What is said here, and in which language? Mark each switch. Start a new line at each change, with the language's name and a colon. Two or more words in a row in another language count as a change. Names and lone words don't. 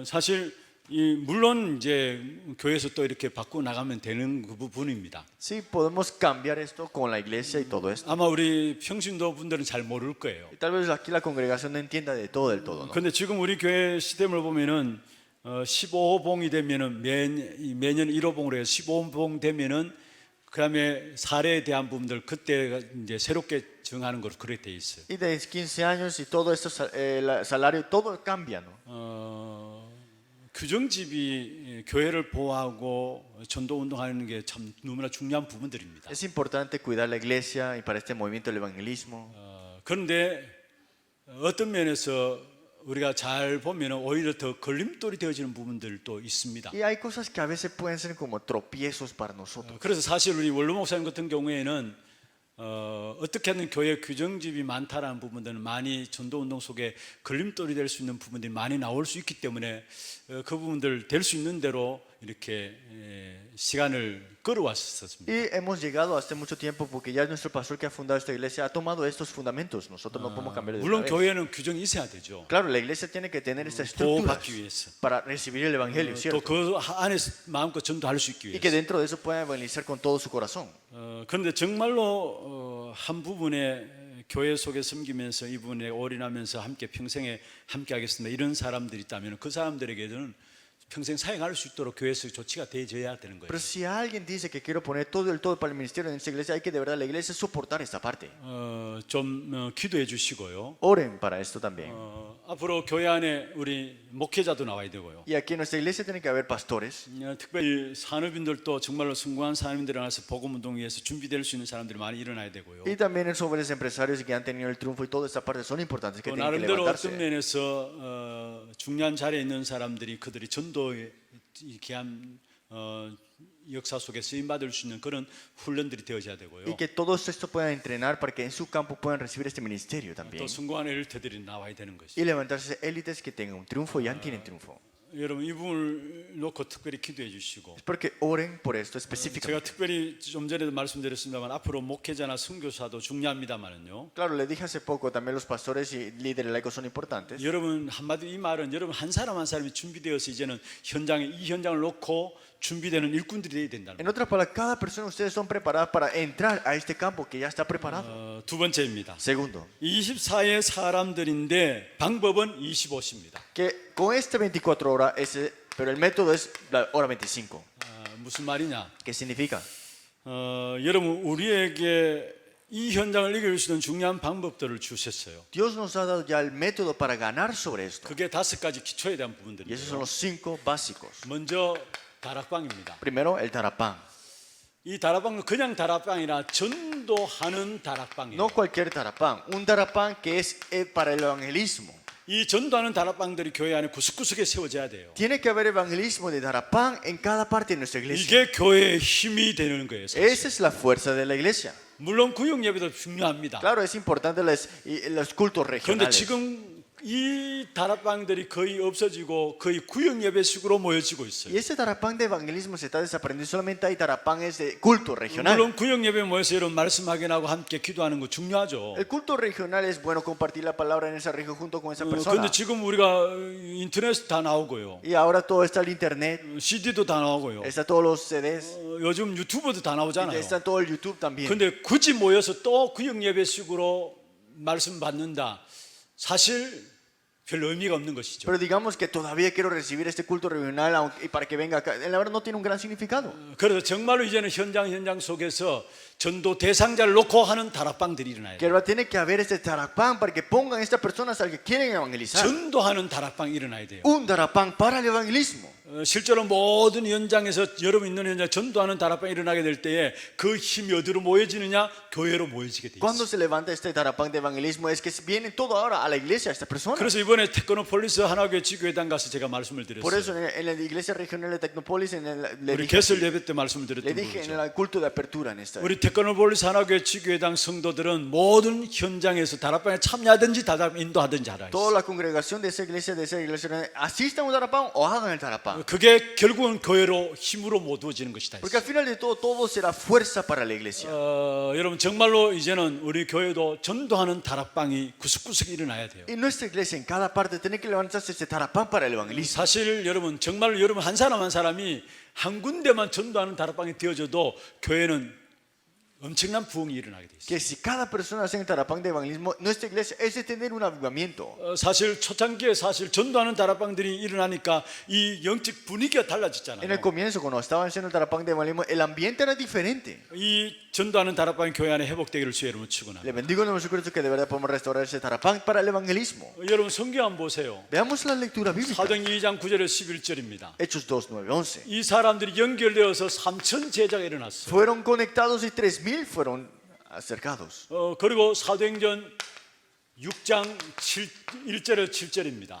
Korean: 사실 물론 이제 교회에서 또 이렇게 바꾸어 나가면 되는 그 부분입니다.
Spanish: Sí, podemos cambiar esto con la iglesia y todo esto.
Korean: 아마 우리 평신도 분들은 잘 모를 거예요.
Spanish: Y tal vez aquí la congregación no entienda de todo del todo, ¿no?
Korean: 근데 지금 우리 교회 시스템을 보면은 15봉이 되면은 매년 1호봉으로 해서 15봉 되면은 그다음에 사례에 대한 부분들 그때 이제 새롭게 정하는 것으로 그렇게 돼 있어요.
Spanish: Y de 15 años y todo esto, salario, todo cambia, ¿no?
Korean: 규정집이 교회를 보호하고 전도 운동하는 게 참 너무나 중요한 부분들입니다.
Spanish: Es importante cuidar la iglesia y para este movimiento del evangelismo.
Korean: 그런데 어떤 면에서 우리가 잘 보면 오히려 더 걸림돌이 되어지는 부분들도 있습니다.
Spanish: Y hay cosas que a veces pueden ser como tropiezos para nosotros.
Korean: 그래서 사실 우리 원로 목사님 같은 경우에는 어떻게 하면 교회 규정집이 많다라는 부분들은 많이 전도 운동 속에 걸림돌이 될 수 있는 부분들이 많이 나올 수 있기 때문에 그 부분들 될 수 있는 대로 이렇게 시간을 끌어왔었습니다.
Spanish: Y hemos llegado hace mucho tiempo porque ya nuestro pastor que ha fundado esta iglesia ha tomado estos fundamentos. Nosotros no podemos cambiar de
Korean: 물론
Spanish: una vez.
Korean: 교회는 규정이 있어야 되죠.
Spanish: Claro, la iglesia tiene que tener estas estructuras
Korean: 보호받기 위해서.
Spanish: para recibir el evangelio,
Korean: 또
Spanish: ¿cierto?
Korean: 그 안에서 마음껏 전도할 수 있기
Spanish: Y que
Korean: 위해서.
Spanish: dentro de eso puedan evangelizar con todo su corazón.
Korean: 그런데 정말로 한 부분에 교회 속에 섬기면서 이 부분에 올인하면서 함께 평생에 함께 하겠습니다 이런 사람들이 있다면 그 사람들에게는 평생 사역할 수 있도록 교회에서 조치가 되어져야 되는 거예요.
Spanish: Pero si alguien dice que quiero poner todo el todo para el ministerio en esta iglesia, hay que de verdad la iglesia soportar esta parte.
Korean: 좀 기도해 주시고요.
Spanish: Oren para esto también.
Korean: 앞으로 교회 안에 우리 목회자도 나와야 되고요.
Spanish: Y aquí en nuestra iglesia tiene que haber pastores.
Korean: 특별히 산업인들도 정말로 성공한 산업인들을 나서 복음 운동 위해서 준비될 수 있는 사람들이 많이 일어나야 되고요.
Spanish: Y también los jóvenes empresarios que han tenido el triunfo y toda esta parte son importantes que
Korean: 또
Spanish: tienen que
Korean: 나름대로
Spanish: levantarse.
Korean: 어떤 면에서 중요한 자리에 있는 사람들이 그들이 전도의 귀한 역사 속에 쓰임 받을 수 있는 그런 훈련들이 되어져야 되고요.
Spanish: Y que todos esto puedan entrenar para que en su campo puedan recibir este ministerio también.
Korean: 또 성공한 엘리트들이 나와야 되는 것이죠.
Spanish: Y levantarse élites que tengan un triunfo y ya tienen triunfo.
Korean: 여러분 이 부분을 놓고 특별히 기도해 주시고
Spanish: Espero que oren por esto
Korean: 제가
Spanish: específicamente.
Korean: 특별히 좀 전에도 말씀드렸습니다만 앞으로 목회자나 선교사도 중요합니다만은요.
Spanish: Claro, le dije hace poco, también los pastores y líderes laicos son importantes.
Korean: 여러분 한마디 이 말은 여러분 한 사람 한 사람이 준비되어서 이제는 현장에 이 현장을 놓고 준비되는 일꾼들이 되어야 된다는
Spanish: En
Korean: 거예요.
Spanish: otras palabras, cada persona de ustedes son preparadas para entrar a este campo que ya está preparado.
Korean: 두 번째입니다.
Spanish: Segundo,
Korean: 24의 사람들인데 방법은 25입니다.
Spanish: que con este 24 horas, pero el método es la hora 25.
Korean: 무슨 말이냐?
Spanish: ¿Qué significa?
Korean: 여러분 우리에게 이 현장을 이길 수 있는 중요한 방법들을 주셨어요.
Spanish: Dios nos ha dado ya el método para ganar sobre esto.
Korean: 그게 5가지 기초에 대한
Spanish: Y esos
Korean: 부분들이에요.
Spanish: son los 5 básicos.
Korean: 먼저 다락방입니다.
Spanish: Primero, el tarapán.
Korean: 이 다락방은 그냥 다락방이라 전도하는 다락방이에요.
Spanish: No cualquier tarapán, un tarapán que es para el evangelismo.
Korean: 이 전도하는 다락방들이 교회 안에 구석구석에 세워져야 돼요.
Spanish: Tiene que haber evangelismo de tarapán en cada parte de nuestra iglesia.
Korean: 이게 교회의 힘이 되는 거예요. 사실.
Spanish: Esa es la fuerza de la iglesia.
Korean: 물론 구역 예배도 중요합니다.
Spanish: Claro, es importante los cultos
Korean: 그런데
Spanish: regionales.
Korean: 지금 이 다락방들이 거의 없어지고 거의 구역 예배식으로 모여지고
Spanish: Y
Korean: 있어요.
Spanish: ese tarapán de evangelismo se está desapareciendo. Solamente hay tarapanes de culto regional.
Korean: 물론 구역 예배 모여서 이런 말씀 확인하고 함께 기도하는 거 중요하죠.
Spanish: El culto regional es bueno compartir la palabra en esa región junto con esa
Korean: 그런데
Spanish: persona.
Korean: 지금 우리가 인터넷 다 나오고요.
Spanish: Y ahora todo está el internet,
Korean: CD도 다 나오고요.
Spanish: está todos los CDs,
Korean: 요즘 유튜브도 다 나오잖아요.
Spanish: está todo el YouTube también.
Korean: 그런데 굳이 모여서 또 구역 예배식으로 말씀 받는다. 사실 별 의미가 없는 것이죠.
Spanish: Pero digamos que todavía quiero recibir este culto regional y para que venga acá. La verdad no tiene un gran significado.
Korean: 그래서 정말로 이제는 현장 속에서 전도 대상자를 놓고 하는 다락방들이 일어나요.
Spanish: Que ahora tiene que haber este tarapán para que pongan estas personas al que quieren evangelizar.
Korean: 전도하는 다락방이 일어나야 돼요.
Spanish: Un tarapán para el evangelismo.
Korean: 실제로 모든 현장에서 여러분 있는 현장 전도하는 다락방이 일어나게 될 때에 그 힘이 어디로 모여지느냐? 교회로 모여지게 돼
Spanish: Cuando
Korean: 있어요.
Spanish: se levanta este tarapán de evangelismo es que vienen todo ahora a la iglesia estas personas.
Korean: 그래서 이번에 테크노폴리스 하나교회 지교회당 가서 제가 말씀을
Spanish: Por eso
Korean: 드렸어요.
Spanish: en la iglesia regional de Tecnópolis le
Korean: 우리
Spanish: dije,
Korean: 개설 예배 때 말씀을
Spanish: le
Korean: 드렸던
Spanish: dije en
Korean: 거죠.
Spanish: el culto de apertura en esta.
Korean: 우리 테크노폴리스 하나교회 지교회당 성도들은 모든 현장에서 다락방에 참여하든지 다락방 인도하든지 하라.
Spanish: Toda la congregación de esa iglesia asistan a un tarapán o hagan el tarapán.
Korean: 그게 결국은 교회로 힘으로 모두어지는 것이다.
Spanish: Porque al final de todo será fuerza para la iglesia.
Korean: 여러분 정말로 이제는 우리 교회도 전도하는 다락방이 구석구석에 일어나야 돼요.
Spanish: En nuestra iglesia, en cada parte, tiene que levantarse este tarapán para el evangelismo.
Korean: 사실 여러분 정말로 여러분 한 사람 한 사람이 한 군데만 전도하는 다락방이 되어져도 교회는 엄청난 부흥이 일어나게 돼 있어요.
Spanish: Que si cada persona hace el tarapán de evangelismo, nuestra iglesia es de tener un avivamiento.
Korean: 사실 초창기에 사실 전도하는 다락방들이 일어나니까 이 영적 분위기가
Spanish: En el
Korean: 달라졌잖아요.
Spanish: comienzo, cuando estaban haciendo el tarapán de evangelismo, el ambiente era diferente.
Korean: 이 전도하는 다락방이 교회 안에 회복되기를 주의 이름으로 축원합니다.
Spanish: Le bendigo en nuestro Cristo que de verdad podemos restaurar ese tarapán para el evangelismo.
Korean: 여러분 성경 한번 보세요.
Spanish: Veamos la lectura bíblica.
Korean: 사도행 2장 9절에 11절입니다.
Spanish: Hechos 2, 9, 11.
Korean: 이 사람들이 연결되어서 3천 제자가 일어났어요.
Spanish: Fueron conectados y 3,000 fueron acercados.
Korean: 그리고 사도행전 6장 1절에서 7절입니다.